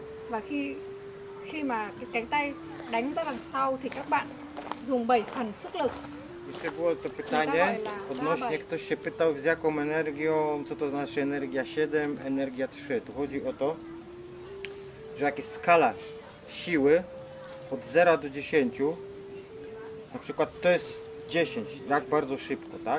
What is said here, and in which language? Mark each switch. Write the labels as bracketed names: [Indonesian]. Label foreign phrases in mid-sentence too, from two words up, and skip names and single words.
[Vietnamese] Và khi mà cái cánh tay đánh ra đằng sau thì các bạn dùng 7 phần sức lực. [Polish] Jeszcze było to pytanie odnośnie, ktoś się pytał, z jaką energią, co to znaczy energia 7, energia 3. Tu chodzi o to, że jak jest skala siły od 0 do 10, na przykład to jest 10, jak bardzo szybko, tak?